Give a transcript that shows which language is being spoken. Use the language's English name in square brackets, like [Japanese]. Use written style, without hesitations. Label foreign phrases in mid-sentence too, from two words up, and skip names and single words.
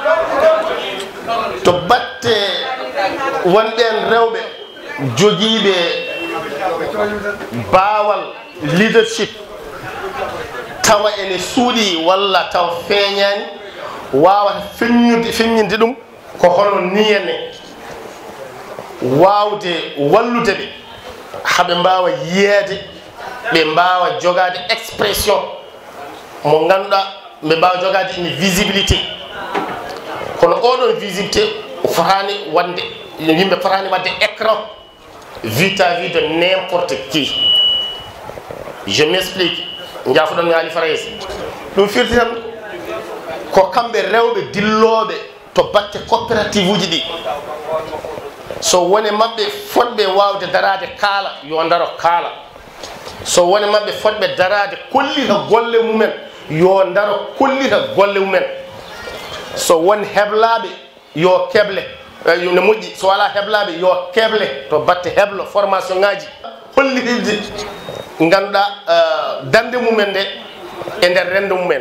[Fula] to batte wonɓen rewɓe joguiɓe bawal leadership tawa ene suuɗi walla taw feeñani wawata feññinde ɗum ko hono niyene wawde wallude ɓe haɓe mbawa yiyede ɓe mbawa jogade expression mo ganduɗa ɓe mbawa jogade [French] une visibilité [Fula] kono oɗon visibilité fotani wande yimɓe fotani wadde [French] écran vis-à-vis de n'importe qui. Je m'explique. [Fula] Ndiafuɗon mi haali Farayes ɗum firti tan ko kamɓe rewɓe dilloɓe to batte coopérative uji ɗi so woni maɓɓe fotɓe wawde darade kaala yo daro kaala so woni maɓɓe fotɓe darade kollita golle mumen yo daro kollita golle mumen so woni heblaɓe yo keble ne moƴƴi so wala heblaɓe yo keble to batte heblo formation ngaji hollitirde ganduɗa dande mumen nde e nder rende mumen